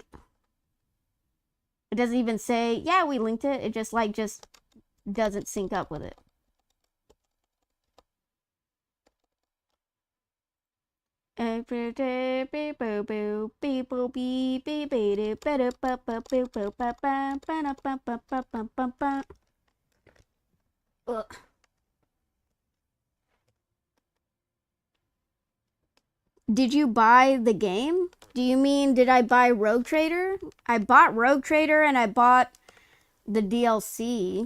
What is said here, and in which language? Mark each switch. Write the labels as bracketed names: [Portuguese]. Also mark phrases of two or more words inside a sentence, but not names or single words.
[English] It doesn't even say, yeah, we linked it. It just doesn't sync up with it. Every day, beep boo boo, beep boo beep beep beep better ba ba boo boo ba ba ba ba ba ba ba ba ba. Ugh. Did you buy the game? Do you mean, did I buy Rogue Trader? I bought Rogue Trader and I bought the DLC.